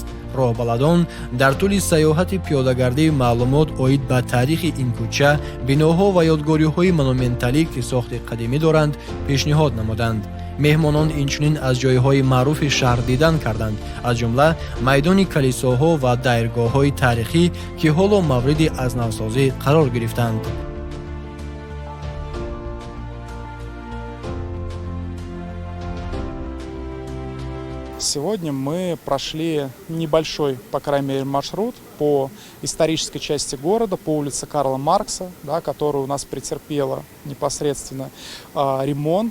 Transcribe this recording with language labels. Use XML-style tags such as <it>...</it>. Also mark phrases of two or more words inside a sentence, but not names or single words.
<tg>роҳбаладон дар тӯли сайёҳати пиёдагардӣ маълумот оид ба таърихи ин кӯча, биноҳо ва ёдгориҳои монументалӣ, ки сохти қадимӣ доранд, пешниҳод намуданд. меҳмонон инчунин аз ҷойҳои маъруфи шаҳр дидан карданд, аз ҷумла майдони калисоҳо ва дайргоҳҳои таърихӣ, ки ҳоло мавриди азнавсозӣ қарор гирифтанд.</tg> <ru>Сегодня мы прошли небольшой, по крайней мере, маршрут по исторической части города, по улице Карла Маркса, да, которая у нас претерпела непосредственно ремонт.</ru>